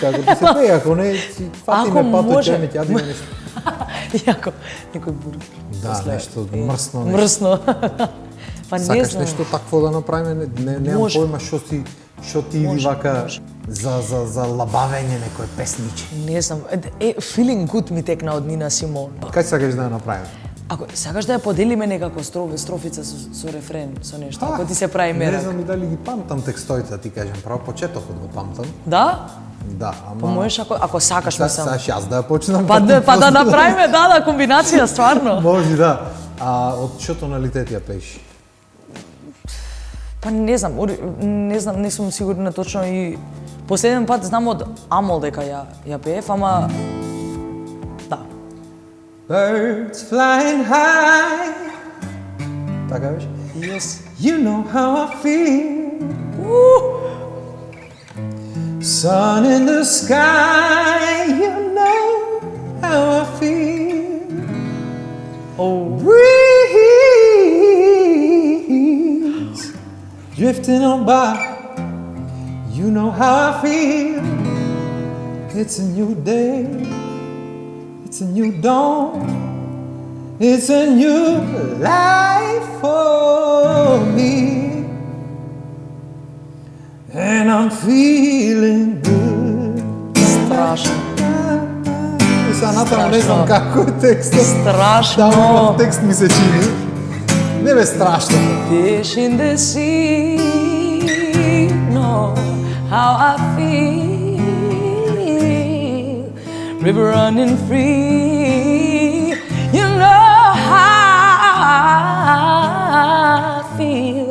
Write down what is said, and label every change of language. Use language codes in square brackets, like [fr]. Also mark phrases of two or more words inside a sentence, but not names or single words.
[mk] Ако ти се пее, ако не, си фатиме пато, чеме, ќе јадиме нешто. Јако, некој бургер. Да, нешто мрсно. Мрсно. Па не Сакаш знам. нешто такво да направиме? Немам Може. појма што ти иди вака за лабавење некој песниче. Не знам. Feeling good ми текна од Нина Симон. Кај сакаш да ја направиме? Ако сакаш да ја поделиме некако строфица со рефрен, со нешто, ако ти се прави мерак. Не знам и дали ги памтам текстоите, да ти кажам, право почетокот го памтам. Да? Да, ама... Па можеш ако сакаш, мислам. Саш јас да ја почнам. Па да направиме, да, комбинација, стварно. Може да. А од што тоналитет ја пееш? Па не знам, не сум сигурна точно и последен пат знам од Амол дека ја пеев, ама да. [en] Birds flying high. [mk] Така беше? [en] Yes. You know how I feel. Sun in the sky, you know how I feel. Oh. Breeze drifting on by, you know how I feel. It's a new day, it's a new dawn, it's a new life for me. And I'm feeling good. [mk] Страшно. Сега натаму не знам како е текстот. Страшно. Таму текст ми се чини. Не бе страшно. [en] Fish in the sea, know how I feel. River running free, you know how I feel.